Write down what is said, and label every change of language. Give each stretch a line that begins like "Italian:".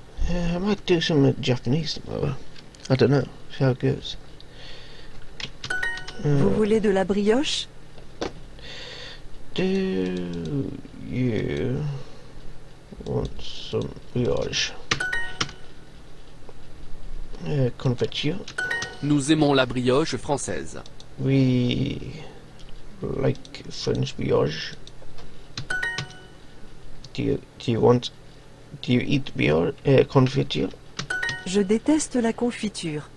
English: I might do some Japanese tomorrow. I don't know. See how it goes.
French: Vous voulez de la brioche?
English: Do you want some brioche?
French: Confiture. Nous aimons la brioche française.
English: We like French brioche. Do you eat brioche? Confiture?
French: Je déteste la confiture.